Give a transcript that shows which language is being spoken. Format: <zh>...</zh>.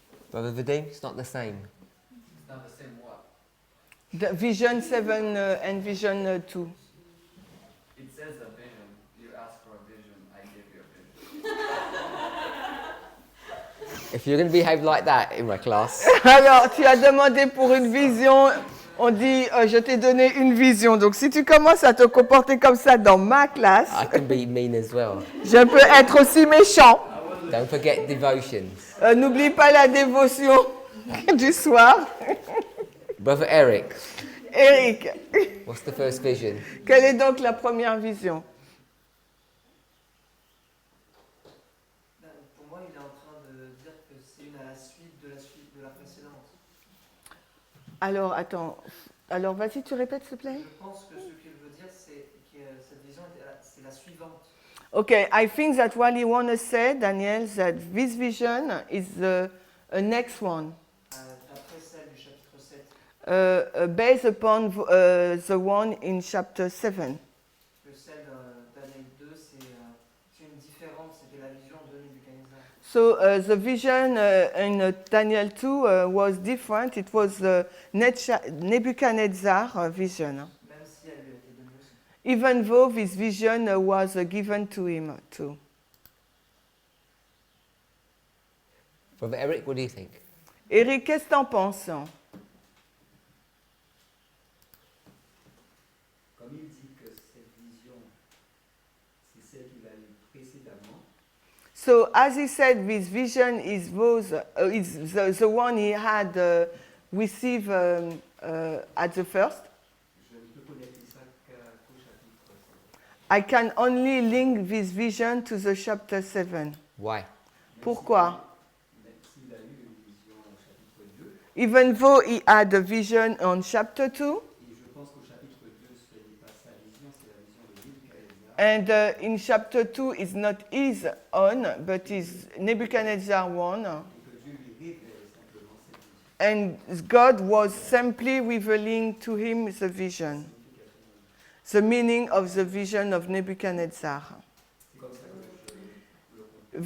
<en>Brother Vadim, it's not the same. It's not the same what? The vision 7 and vision 2. It says a vision. You asked for a vision. I gave you a vision. If you're going to behave like that in my class,</en> <fr>Alors, tu as demandé pour une vision, on dit je t'ai donné une vision. Donc si tu commences à te comporter comme ça dans ma classe,</fr> <en>I can be mean as well.</en> <fr>je peux être aussi méchant.</fr> <en>Don't forget devotions.</en> <fr>N'oublie pas la dévotion du soir.</fr> <en>Brother Eric, Eric, what's the first vision?</en> <fr>quelle est donc la première vision? Pour moi, il est en train de dire que c'est une à la suite de la précédente. Alors, attends. Alors, vas-y, tu répètes, s'il te plaît. Je pense que ce qu'il veut dire, c'est que cette vision, c'est la suivante.</fr> <en>Okay, I think that what you want to say, Daniel, that this vision is the next one,</en> <fr>D'après celle du chapitre 7,</fr> <en>based upon the one in chapter 7.</en> <fr>que celle de Daniel 2, c'est une différente, c'était la vision de Nebuchadnezzar.</fr> <en>So the vision in Daniel 2 was different. It was the Nebuchadnezzar vision,</en> <fr>Même si elle lui a été donnée aussi.</fr> <en>even though this vision was given to him too. Brother Eric, what do you think?</en> <fr>Eric, qu'est-ce que tu en penses? Comme il dit que cette vision, c'est celle qu'il a eue précédemment,</fr> <en>So, as he said, this vision is the one he had received at the first.</en> <fr>je ne peux connecter ça qu'au chapitre 7.</fr> <en>I can only link this vision to the chapter 7. Why?</en> <fr>Pourquoi? Même s'il a eu une vision au chapitre 2,</fr> <en>Even though he had a vision on chapter 2,</en> <fr>et je pense qu'au chapitre 2, ce n'est pas sa vision, c'est la vision de Nebuchadnezzar,</fr> <en>and in chapter 2 is not his own, but is Nebuchadnezzar one.</en> <fr>et que Dieu lui révèle simplement cette vision.</fr> <en>And God was simply revealing to him the vision, the meaning of the vision of Nebuchadnezzar.</en> <fr>C'est comme ça que je le comprends.</fr>